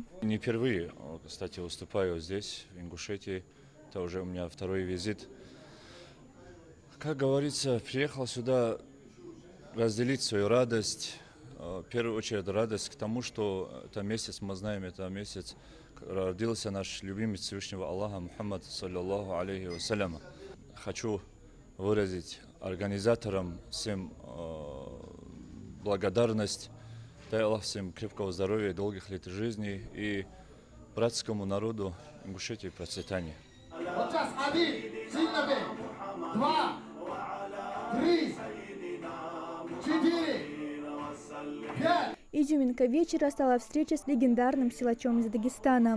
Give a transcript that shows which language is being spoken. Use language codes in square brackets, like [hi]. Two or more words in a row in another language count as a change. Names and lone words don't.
[ru] Не впервые, кстати, выступаю здесь, в Ингушетии. Это уже у меня второй визит. Как говорится, приехал сюда разделить свою радость. В первую очередь радость к тому, что это месяц, мы знаем, это месяц, родился наш любимец Всевышнего Аллаха Мухаммад, [ar] صلى الله عليه وسلم. [ru] Хочу выразить организаторам всем благодарность. Дай Аллах всем крепкого здоровья, долгих лет жизни и братскому народу Ингушетии процветания. Изюминка вечера стала встреча с легендарным силачом из Дагестана.